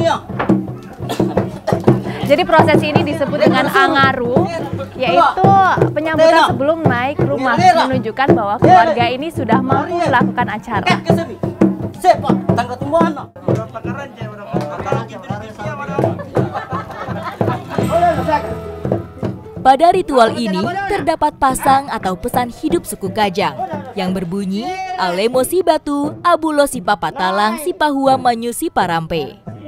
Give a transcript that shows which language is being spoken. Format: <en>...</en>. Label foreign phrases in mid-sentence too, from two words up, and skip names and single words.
<id>Jadi proses ini disebut dengan angaru, yaitu Penyambutan sebelum naik rumah menunjukkan bahwa keluarga ini sudah mampu melakukan acara. Pada ritual ini terdapat pasang atau pesan hidup suku Kajang yang berbunyi</id> <kjc>Alemo si batu, abulo si papatalang, si pahua manyu si parampe.</kjc>